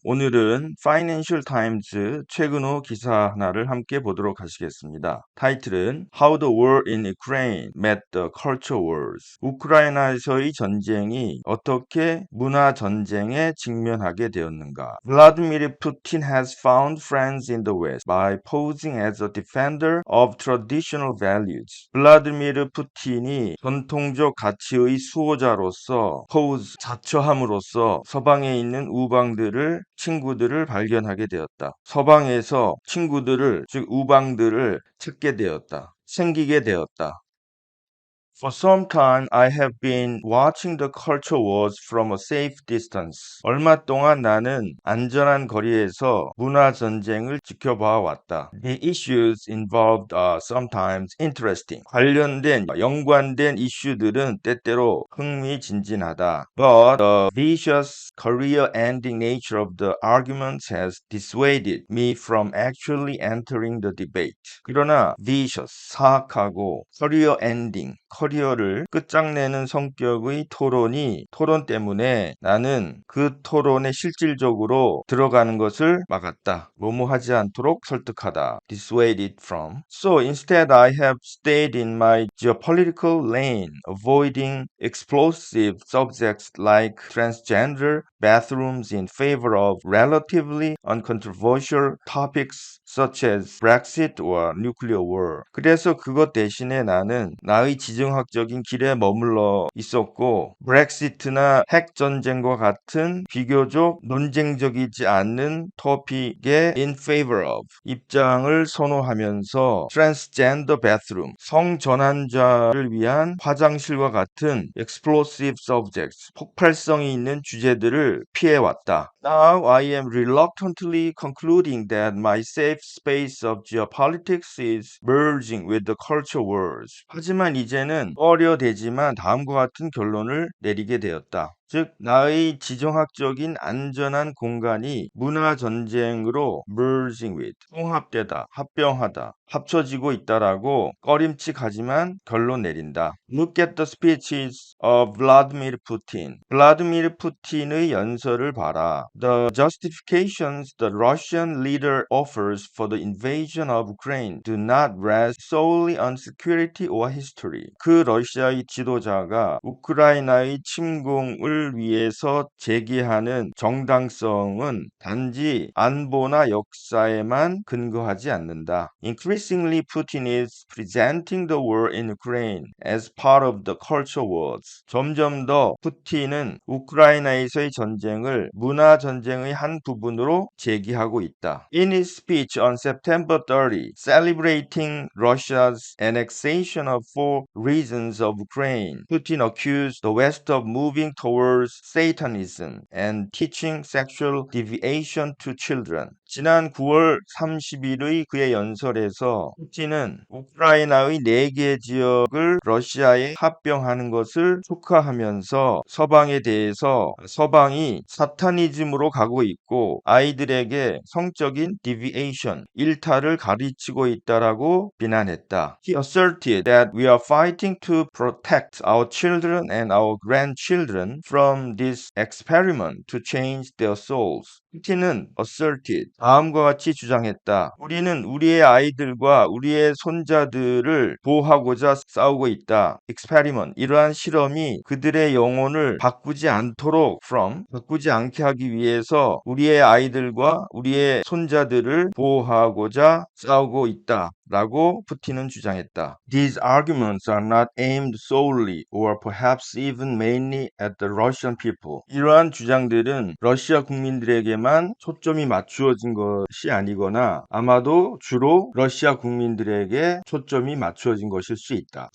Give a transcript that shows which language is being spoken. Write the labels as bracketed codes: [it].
[ko] 오늘은 파이낸셜 타임즈 최근 호 기사 하나를 함께 보도록 하시겠습니다. 타이틀은 [en] How the War in Ukraine Met the Culture Wars. [ko] 우크라이나에서의 전쟁이 어떻게 문화 전쟁에 직면하게 되었는가. [en] Vladimir Putin has found friends in the West by posing as a defender of traditional values. [ko] 블라디미르 푸틴이 전통적 가치의 수호자로서 자처함으로써 서방에 있는 친구들을 발견하게 되었다. 서방에서 친구들을, 즉 우방들을 생기게 되었다. [en] For some time, I have been watching the culture wars from a safe distance. [ko] 얼마 동안 나는 안전한 거리에서 문화 전쟁을 지켜봐 왔다. [en] The issues involved are sometimes interesting. [ko] 연관된 이슈들은 때때로 흥미진진하다. [en] But the vicious career-ending nature of the arguments has dissuaded me from actually entering the debate. [ko] 그러나 [en] vicious, [ko] 사악하고 [en] career-ending, [ko] 커리어를 끝장내는 성격의 토론 때문에 나는 그 토론에 실질적으로 들어가는 것을 막았다. 하지 않도록 설득하다. [en] Dissuaded from. So instead I have stayed in my geopolitical lane, avoiding explosive subjects like transgender bathrooms in favor of relatively uncontroversial topics such as Brexit or nuclear war. [ko] 그래서 그것 대신에 나는 나의 지정학적인 길에 머물러 있었고 브렉시트나 핵전쟁과 같은 비교적 논쟁적이지 않는 토픽에 [en] in favor of [ko] 입장을 선호하면서 [en] transgender bathroom [ko] 성전환자를 위한 화장실과 같은 [en] explosive subjects [ko] 폭발성이 있는 주제들을 피해왔다. [en] Now I am reluctantly concluding that my safe space of geopolitics is merging with the culture wars. [ko] 하지만 이제는 꺼려되지만 다음과 같은 결론을 내리게 되었다. 즉 나의 지정학적인 안전한 공간이 문화 전쟁으로 [en] merging with [ko] 통합되다, 합병하다, 합쳐지고 있다라고 꺼림칙하지만 결론 내린다. [en] Look at the speeches of Vladimir Putin. [ko] 블라디미르 푸틴의 연설을 봐라. [en] The justifications the Russian leader offers for the invasion of Ukraine do not rest solely on security or history. [ko] 그 러시아의 지도자가 우크라이나의 침공을 위해서 제기하는 정당성은 단지 안보나 역사에만 근거하지 않는다. [en] Increasingly, Putin is presenting the war in Ukraine as part of the culture wars. [ko] 점점 더 푸틴은 우크라이나에서의 전쟁을 문화 전쟁의 한 부분으로 제기하고 있다. [en] In his speech on September 30, celebrating Russia's annexation of four regions of Ukraine, Putin accused the West of moving towards Satanism and teaching sexual deviation to children. [ko] 지난 9월 30일의 그의 연설에서 푸틴은 우크라이나의 4개 지역을 러시아에 합병하는 것을 축하하면서 서방에 대해서 서방이 사타니즘으로 가고 있고 아이들에게 성적인 [en] deviation, [ko] 일탈을 가르치고 있다라고 비난했다. [en] He asserted that we are fighting to protect our children and our grandchildren from this experiment to change their souls. [ko] 푸틴은 [en] asserted, [ko] 다음과 같이 주장했다. 우리는 우리의 아이들과 우리의 손자들을 보호하고자 싸우고 있다. [en] experiment, [ko] 이러한 실험이 그들의 영혼을 바꾸지 않게 하기 위해서 우리의 아이들과 우리의 손자들을 보호하고자 싸우고 있다. 라고 푸틴은 주장했다. [en] These arguments are not aimed solely or perhaps even mainly at the Russian people. [ko] 이러한 주장들은 러시아 국민들에게만 초점이 맞추어진 것이 아니거나 아마도 주로 러시아 국민들에게 초점이 맞추어진 것일 수 있다.